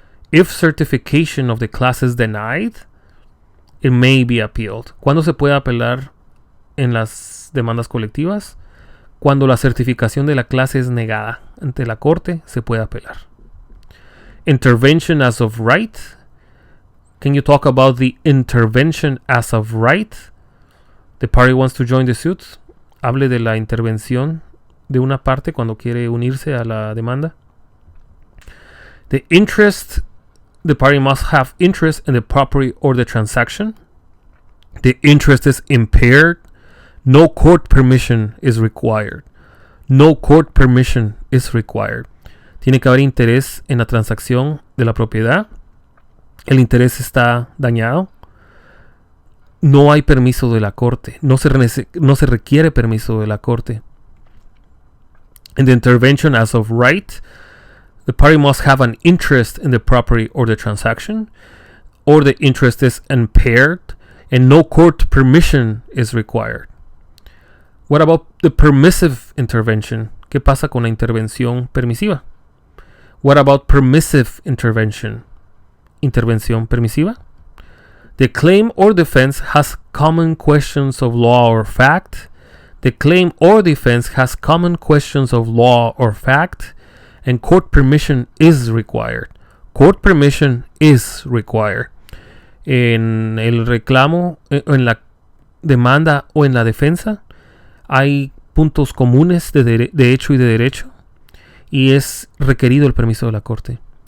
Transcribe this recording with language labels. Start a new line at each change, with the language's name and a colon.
English: If certification of the class is denied, it may be appealed.
Spanish: ¿Cuándo se puede apelar en las demandas colectivas? Cuando la certificación de la clase es negada ante la corte, se puede apelar.
English: Intervention as of right. Can you talk about the intervention as of right? The party wants to join the suit.
Spanish: Hable de la intervención de una parte cuando quiere unirse a la demanda.
English: The interest. The party must have interest in the property or the transaction. The interest is impaired. No court permission is required. No court permission is required.
Spanish: Tiene que haber interés en la transacción de la propiedad. El interés está dañado. No hay permiso de la corte. No se requiere permiso de la corte.
English: In the intervention as of right, the party must have an interest in the property or the transaction, or the interest is impaired, and no court permission is required. What about the permissive intervention?
Spanish: ¿Qué pasa con la intervención permisiva?
English: What about permissive intervention?
Spanish: Intervención permisiva?
English: The claim or defense has common questions of law or fact. The claim or defense has common questions of law or fact, and court permission is required. Court permission is required.
Spanish: En el reclamo, en la demanda o en la defensa, hay puntos comunes de hecho y de derecho, y es requerido el permiso de la corte.